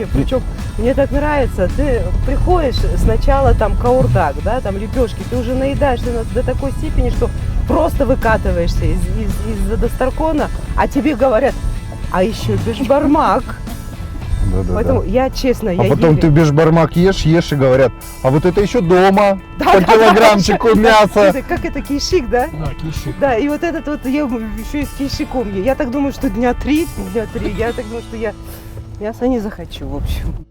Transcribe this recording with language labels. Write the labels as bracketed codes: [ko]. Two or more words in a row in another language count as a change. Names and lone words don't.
[ru] Причем мне так нравится, ты приходишь сначала там каурдак, да, там лепешки, ты уже наедаешься до такой степени, что просто выкатываешься из Дастаркона, а тебе говорят, а еще бешбармак. Да-да-да. Поэтому я честно, А потом ты бешбармак ешь и говорят, а вот это еще дома, по килограммчику мяса. Как это, кишик, да? Да, киши. Да, и вот этот вот я еще и с кишиком. Я так думаю, что дня три, я так думаю, что я мяса не захочу, в общем.